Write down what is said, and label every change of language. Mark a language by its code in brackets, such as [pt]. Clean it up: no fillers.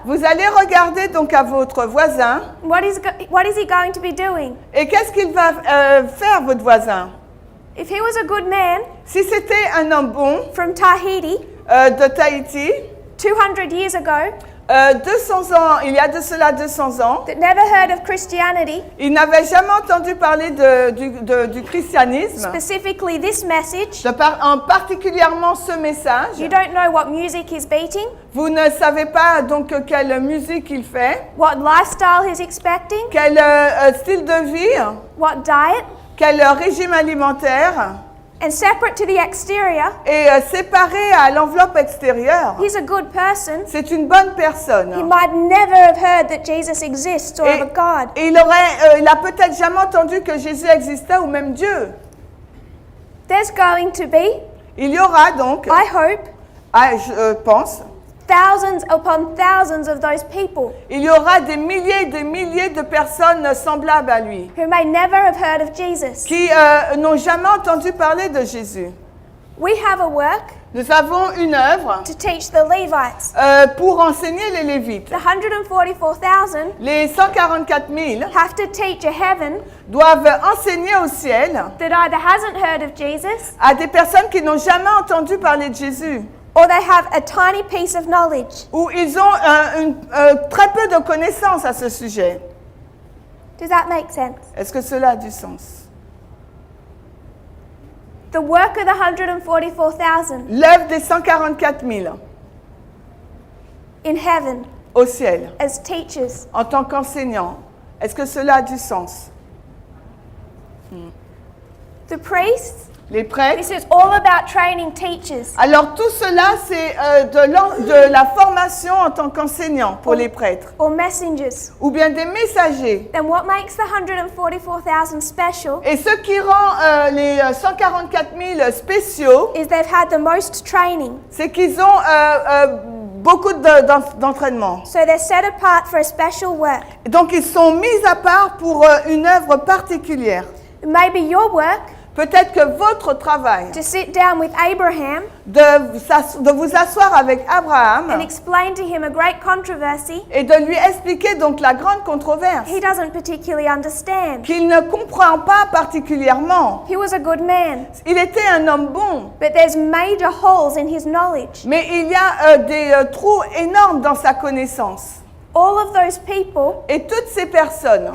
[fr] vous allez regarder donc à votre voisin, [en] What is he going to be doing? [fr] et qu'est-ce qu'il va faire votre voisin? [en] If he was a good man [fr] Si c'était un homme bon [en] from Tahiti [fr] de Tahiti, [en] 200 years ago [fr] 200 ans, il y a de cela 200 ans, [en] that never heard of Christianity, [fr] il n'avait jamais entendu parler du christianisme, [en] specifically this message, [fr] en particulièrement ce message. [en] you don't know what music he's beating, [fr] Vous ne savez pas donc quelle musique il fait, [en] what lifestyle he's expecting, [fr] quel style de vie, [en] what diet, [fr] quel régime alimentaire, [en] and separate to the exterior, [fr] et séparé à l'enveloppe extérieure. [en] he's a good person. [fr] C'est une bonne [en] He [fr] personne. [en] might never have heard that Jesus exists or [fr] Et, [en] of a God. [fr] et il a peut-être jamais entendu que Jésus existait ou même Dieu. [en] There's going to be, [fr] Il y aura donc, [en] I hope, [fr] je pense, [en] thousands upon thousands of those people [fr] il y aura des milliers et des milliers de personnes semblables à lui [en] who may never have heard of Jesus. [fr] qui n'ont jamais entendu parler de Jésus. [en] We have a work [fr] Nous avons une œuvre [en] to teach the Levites. [fr] pour enseigner les Lévites. [en] The 144,000 [fr] Les 144 000 [en] have to teach a heaven [fr] doivent enseigner au ciel [en] that either hasn't heard of Jesus [fr] à des personnes qui n'ont jamais entendu parler de Jésus, [en] or they have a tiny piece of knowledge. [fr] où ils ont très peu de connaissances à ce sujet. [en] Does that make sense? [fr] Est-ce que cela a du sens? [en] The work of the 144,000 [fr] L'œuvre des 144 000 [en] in heaven [fr] au ciel, [en] as teachers [fr] en tant qu'enseignants, est-ce que cela a du sens? [en] The priests, [fr] les prêtres. [en] this is all about training teachers. [fr] Alors tout cela, c'est de la formation en tant qu'enseignant pour les prêtres, [en] Or messengers. [fr] ou bien des messagers. [en] Then what makes the 144,000 special [fr] Et ce qui rend les 144 000 spéciaux, [en] is they've had the most training. [fr] c'est qu'ils ont beaucoup d'entraînement. [en] So they're set apart for a special work. [fr] Donc ils sont mis à part pour une œuvre particulière. [en] Maybe your work, [fr] Peut-être que votre travail, [en] to sit down with Abraham [fr] de vous asseoir avec Abraham [en] and explain to him a great controversy [fr] et de lui expliquer donc la grande controverse [en] he doesn't particularly understand. [fr] qu'il ne comprend pas particulièrement. [en] He was a good man, [fr] Il était un homme bon, [en] but there's major holes in his knowledge. [fr] mais il y a des trous énormes dans sa connaissance. [en] All of those people [fr] Et toutes ces personnes